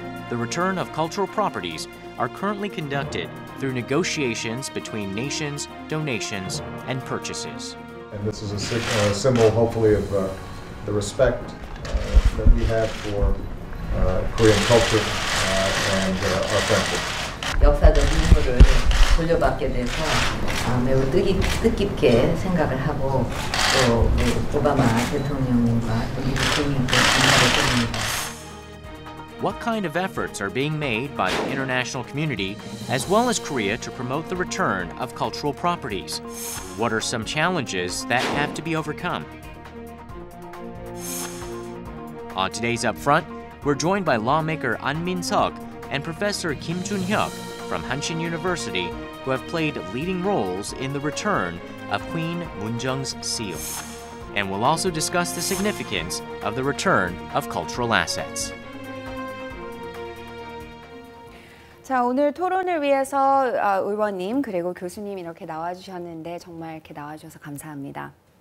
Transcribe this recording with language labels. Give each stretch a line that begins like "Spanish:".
English: The return of cultural properties are currently conducted through negotiations between nations, donations, and purchases. And this is a symbol, hopefully, of the respect that we have for Korean culture and our friendship.
Korean: 역사적 임무를 돌려받게 돼서 매우 뜻깊게 생각을 하고 또 오바마 대통령님과 또 미국 국민께 감사를 드립니다.
English: What kind of efforts are being made by the international community as well as Korea to promote the return of cultural properties? What are some challenges that have to be overcome? On today's Upfront, we're joined by lawmaker An Min-seok and Professor Kim Jun-hyuk from Hanshin University, who have played leading roles in the return of Queen Munjeong's seal. And we'll also discuss the significance of the return of cultural assets.
Korean: 자, 오늘 토론을 위해서 의원님 그리고 교수님 이렇게 나와주셨는데 정말 이렇게 나와주셔서 감사합니다.